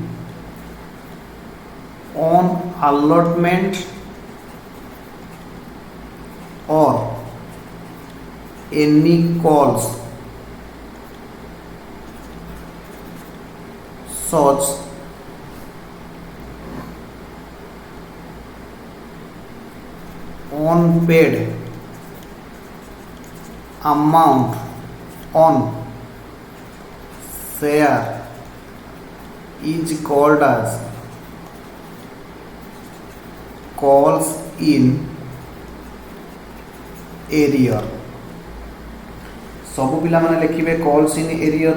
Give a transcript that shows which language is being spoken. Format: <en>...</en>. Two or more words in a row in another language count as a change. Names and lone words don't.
<en>on allotment or any calls such unpaid amount on share is called as calls in arrear।</en> <or>ସବୁ ପିଲା ମାନେ ଲେଖିବେ</or> <en>calls in arrear.</en>